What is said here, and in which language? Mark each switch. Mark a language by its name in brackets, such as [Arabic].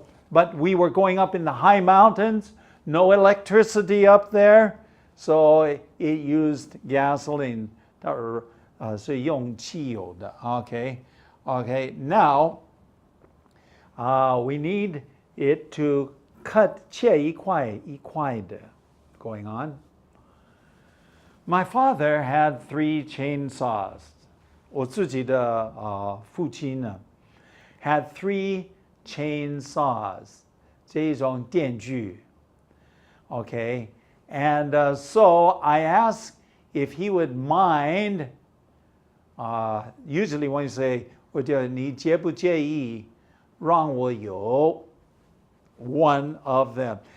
[English] But we were going up in the high mountains, no electricity up there, so it used gasoline, [Chinese] 是用汽油的. [English] Okay, now we need it to cut [Chinese] 切一块一块的. [English] Going on. My father had 3 chainsaws. [Chinese] 我自己的父亲呢 [English] had 3 chainsaws. [Chinese] 这种电锯. [English] Okay, and so I asked if he would mind. Usually when you say, [Chinese] 你介不介意让我有 [English] one of them?